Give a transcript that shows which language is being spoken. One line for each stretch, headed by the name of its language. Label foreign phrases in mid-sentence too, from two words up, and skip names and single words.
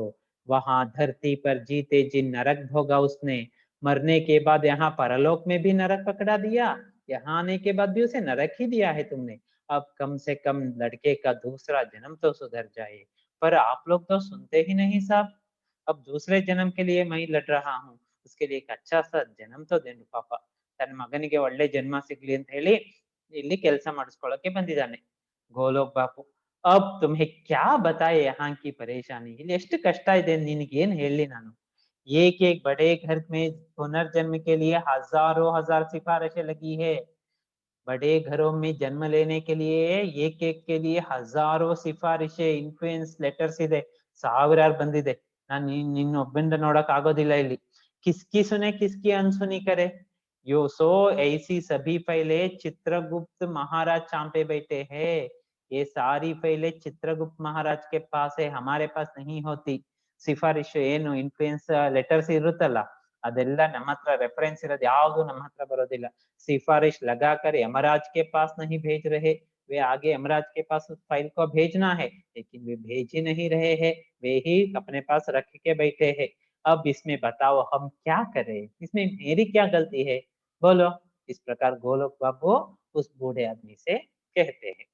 Hindi: वहां धरती पर जीते जी नरक भोगा उसने, मरने के बाद यहाँ परलोक में भी नरक पकड़ा दिया। यहाँ आने के बाद भी उसे नरक ही दिया है तुमने। अब कम से कम लड़के का दूसरा जन्म तो सुधर जाए। पर आप लोग तो सुनते ही नहीं साहब। अब दूसरे जन्म के लिए मैं लड़ रहा हूँ, उसके लिए एक अच्छा सा जन्म तो देनु ಪಾಪ।
Kannada: ತನ್ನ ಮಗನಿಗೆ ಒಳ್ಳೆ ಜನ್ಮ ಸಿಗ್ಲಿ ಅಂತ ಹೇಳಿ ಇಲ್ಲಿ ಕೆಲಸ ಮಾಡಿಸ್ಕೊಳ್ಳೋಕೆ ಬಂದಿದ್ದಾನೆ ಗೋಲೋಕ್ ಬಾಪು।
Hindi: अब तुम्हें क्या बताए यहाँ की परेशानी,
Kannada: ಇಲ್ಲಿ ಎಷ್ಟು ಕಷ್ಟ ಇದೆ ನಿನಗೆ ಏನ್ ಹೇಳಲಿ ನಾನು।
Hindi: एक एक बड़े घर में पुनर्जन्म के लिए हजारों हजार सिफारिशें लगी है। बड़े घरों में जन्म लेने के लिए एक एक के लिए हजारों सिफारिशें
English: influence letters
Kannada: ಇದೆ, ಸಾವಿರಾರು ಬಂದಿದೆ। ನಾನು ನಿನ್ನೊಬ್ಬಂದ ನೋಡಕ್ ಆಗೋದಿಲ್ಲ ಇಲ್ಲಿ।
Hindi: किसकी सुने किसकी अनसुनी करे। यो सो ऐसी सभी फाइलें चित्रगुप्त महाराज चांपे बैठे हैं। ये सारी फाइलें चित्रगुप्त महाराज के पास है, हमारे पास नहीं होती।
Kannada: ಸಿಫಾರಿಶ್ ಏನು
English: influence letters
Kannada: ಇರುತ್ತಲ್ಲ, ಅದೆಲ್ಲ ನಮ್ಮ ಹತ್ರ ರೆಫರೆನ್ಸ್ ಇರೋದು ಯಾವುದು ನಮ್ಮ ಹತ್ರ ಬರೋದಿಲ್ಲ।
Hindi: सिफारिश लगाकर यमराज के पास नहीं भेज रहे, वे आगे यमराज के पास उस फाइल को भेजना है, लेकिन वे भेज ही नहीं रहे हैं। वे ही अपने पास रख के बैठे हैं। अब इसमें बताओ हम क्या करें, इसमें मेरी क्या गलती है, बोलो। इस प्रकार गोलोक बाबू उस बूढ़े आदमी से कहते हैं।